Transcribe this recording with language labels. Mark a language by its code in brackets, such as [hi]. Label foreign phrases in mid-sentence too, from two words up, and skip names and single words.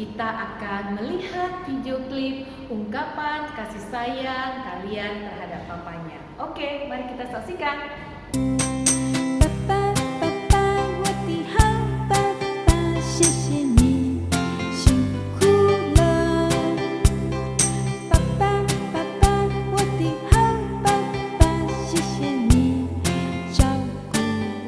[id] akan melihat video klip ungkapan kasih sayang kalian terhadap papanya. Oke, mari kita saksikan. [zh] 爸爸，爸爸，我的好爸爸，谢谢你辛苦了。爸爸，爸爸，我的好爸爸，谢谢你照顾我。